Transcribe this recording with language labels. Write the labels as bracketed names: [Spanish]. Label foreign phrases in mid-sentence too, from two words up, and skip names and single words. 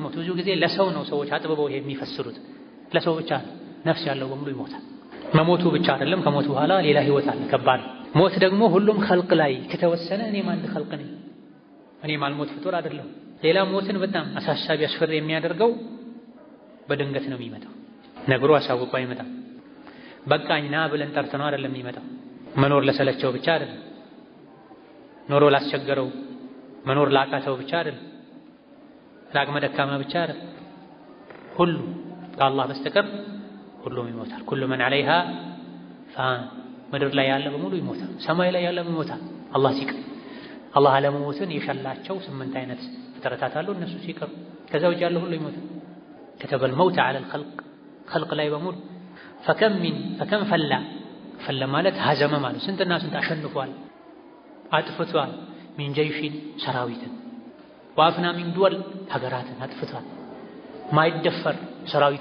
[Amharic] መውት ብዙ ጊዜ ለሰው ነው ሰዎች አጥብበው የሚፈስሩት፣ ለሰው ብቻ ነፍስ ያለው በሙሉ ይሞታል። መሞቱ ብቻ አይደለም፣ ከሞት በኋላ ሌላ ህይወት አለ። ከባድ ሞት ደግሞ ሁሉም ኸልቅ ላይ ከተወሰነ እኔም አንድ ኸልቅ ነኝ፣ እኔም አልሞት ፍጡር አይደለሁም። ሌላ ሞትን በጣም አሳሳቢ አስፈሪ የሚያደርገው በድንገት ነው የሚመጣው። ነግሮ አሳውቆ አይመጣም። በቃኝ ና ብለን ጠርተነው አይደለም የሚመጣው። መኖር ለሰለቸው ብቻ አይደለም፣ ኖሮ ላስቸገረው መኖር ላቃተው ብቻ አይደለም፣ ለአቅመ ደካማ ብቻ አይደለም። ሁሉ ከአላህ በስተቀር ሁሉም ይሞታል። [Arabic] كل من عليها فان [Amharic] ምድር ላይ ያለ በሙሉ ይሞታል፣ ሰማይ ላይ ያለ ይሞታል። አላህ ሲቀር አላህ አለመሞትን የሸላቸው 8 አይነት ፍጥረታት አሉ። እነሱ ሲቀር ከዛ ውጭ ያለ ሁሉ ይሞታል። [Arabic] كتب الموت على الخلق [Amharic] ላይ በሙሉ [Arabic] فكم فلّ [Amharic] ማለት ሀዘመ ማለት ስንትና ስንት አሸንፏል፣ አጥፍቷል። [Arabic] من جيش [Amharic] ሰራዊትን [Arabic] وأفنى من دول [Amharic] ሀገራትን አጥፍቷል። ማይደፈር ሰራዊት